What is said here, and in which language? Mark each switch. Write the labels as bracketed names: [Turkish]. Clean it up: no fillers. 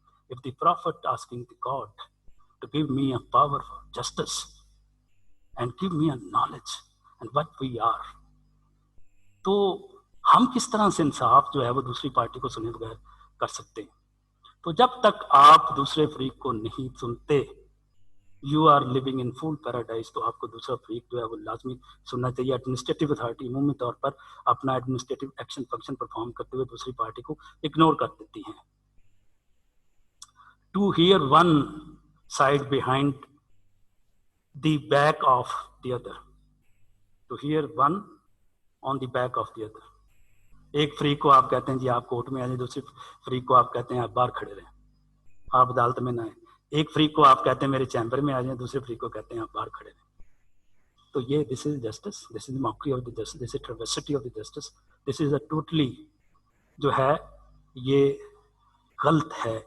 [English] If the prophet asking the God to give me a power for justice and give me a knowledge and what we are, [Urdu] تو ہم کس طرح سے انصاف جو ہے وہ دوسری پارٹی کو سنے بغیر کر سکتے ہیں؟ تو جب تک آپ دوسرے فریق کو نہیں سنتے, [English] you are living in fool paradise, [Urdu] تو آپ کو دوسرا فریق جو ہے وہ لازمی سننا چاہیے. ایڈمنسٹریٹو اتھارٹی عمومی طور پر اپنا ایڈمنسٹریٹو ایکشن فنکشن پرفارم کرتے ہوئے دوسری پارٹی کو اگنور کر دیتی ہیں. [English] To hear one side behind the back of the other, to hear one on the back of the other. [Urdu] ایک فریق کو آپ کہتے ہیں جی آپ کورٹ میں آ جائیں, دوسری فریق کو آپ کہتے ہیں آپ باہر کھڑے رہیں, آپ عدالت میں نہ آئیں. ایک فریق کو آپ کہتے ہیں میرے چیمبر میں آ جائیں, دوسرے فریق کو کہتے ہیں آپ باہر کھڑے رہیں. [English] تو یہ this is justice, this is mockery of the justice, this is travesty of the justice, this is a totally [Urdu] جو ہے یہ غلط ہے.